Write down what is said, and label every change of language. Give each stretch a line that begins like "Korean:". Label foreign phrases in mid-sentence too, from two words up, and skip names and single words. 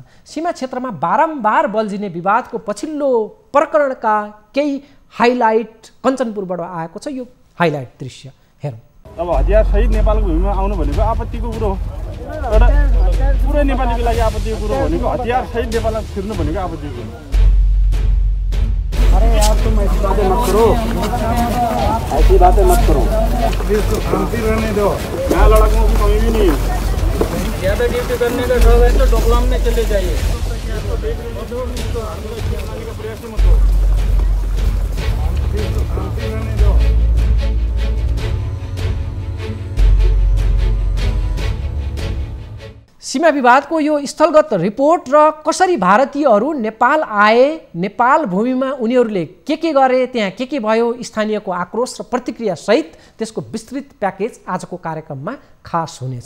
Nepali: सीमा क्षेत्रमा बारम्बार बल्झिने विवादको पछिल्लो प्रकरणका केही हाइलाइट कञ्चनपुरबाट आएको छ। यो हाइलाइट दृश्य हेरौँ। अब हतियार सहित नेपालको भूमिमा आउनु भनेको आपत्तिको कुरो हो। एउटा पुरै नेपालीको लागि आपत्तिको कुरो भनेको हतियार सहित नेपालमा छिर्नु भनेको आपत्तिको कुरो।
Hindi: अरे यार तुम ऐसी बातें मत करो, ऐसी बातें मत करो। देश को शांति रहने दो। यहाँ लड़कों की कमी भी नहीं है। ज्यादा ड्यूटी करने का शौक है तो डोकलाम में चले जाइए। प्रयास मत करो। देश को शांति रहने दो।
Nepali: सीमा विवादको यो स्थलगत रिपोर्ट र कसरी भारतीयहरू नेपाल आए, नेपाल भूमिमा उनीहरूले के गरे, त्यहाँ के भयो, स्थानीयको आक्रोश र प्रतिक्रिया सहित त्यसको विस्तृत प्याकेज आजको कार्यक्रममा खास हुनेछ।